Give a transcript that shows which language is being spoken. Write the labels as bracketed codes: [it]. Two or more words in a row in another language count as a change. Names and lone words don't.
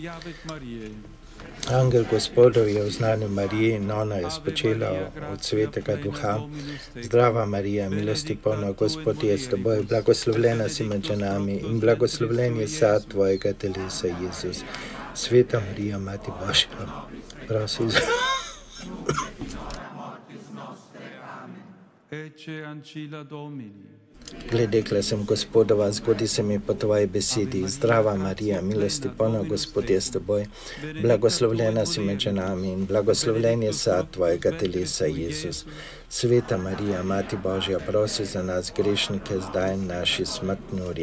[sl] Angel Gospodov je v znanju Mariji in ona je spočela od Svetega Duha. Zdrava Marija, milosti polna, Gospod je s teboj, blagoslovljena si med ženami in blagoslovljen je sad tvojega telesa, Jezus. Sveta Marija, Mati Božja, prosi za... [la] Ecce ancilla Domini. [sl] Glede sem Gospodova, zgodi se mi po tvoji besedi. Zdrava Marija, milosti polna, Gospod je s teboj. Blagoslovljena si med ženami in blagoslovljen je sad tvojega telesa, Jezus. Sveta Marija, Mati Božja, prosi za nas grešnike, zdaj in naši smrtni uri.